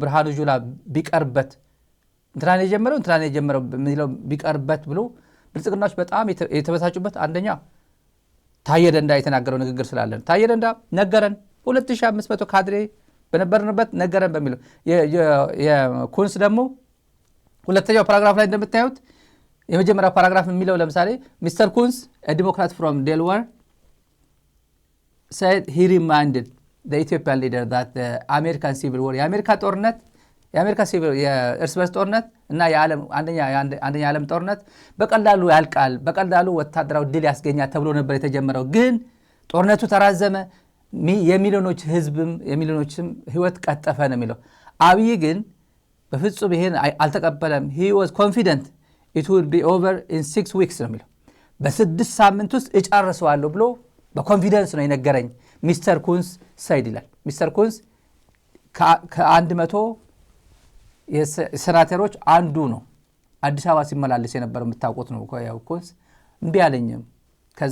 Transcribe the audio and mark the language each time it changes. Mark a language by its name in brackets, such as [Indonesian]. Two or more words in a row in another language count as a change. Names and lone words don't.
[Amharic] ብርሃኑ ጁላ ቢቀርበት እንትናን የጀመረው የሚለው ቢቀርበት ብሎ ብልጽግናዎች በጣም የተበሳጩበት አንደኛ ታየ ደንዳ የተናገረው ንግግር ስላለን ታየ ደንዳ ነገረን 2500 ካድሬ በነበርንበት ነገረን በሚለው የኩንስ ደግሞ ሁለተኛው ፓራግራፍ ላይ እንደምታዩት የመጀመሪያው ፓራግራፍ የሚለው ለምሳሌ ሚስተር ኩንስ [English] a democrat from Delaware said he reminded the Ethiopian leader that the American civil war [Amharic] የአሜሪካ ሲቪል የእርስ በርስ ጦርነት እና አንደኛ የዓለም ጦርነት በቀላሉ ያልቃል፣ በቀላሉ ወታደራዊ ድል ያስገኛል ተብሎ ነበር የተጀመረው። ግን ጦርነቱ ተራዘመ፣ የሚሊዮኖችም ህይወት ቀጠፈ ነው የሚለው። አብይ ግን በፍጹም ይሄን አልተቀበለም። [English] he was confident it will be over in 6 weeks [Amharic] ነው የሚለው። በ6 ሳምንት ውስጥ እጨርሰዋለሁ ብሎ በኮንፊደንስ ነው የነገረኝ [English] Mister Coons said [Amharic] ይላል። ሚስተር ኩንስ ከ100 የሴናተሮች አንዱ ነው። አዲስ አበባ ሲመላለስ የነበረው የምታውቁት ነው። ያው ኩንስ እምቢ አለኝም። ከዛ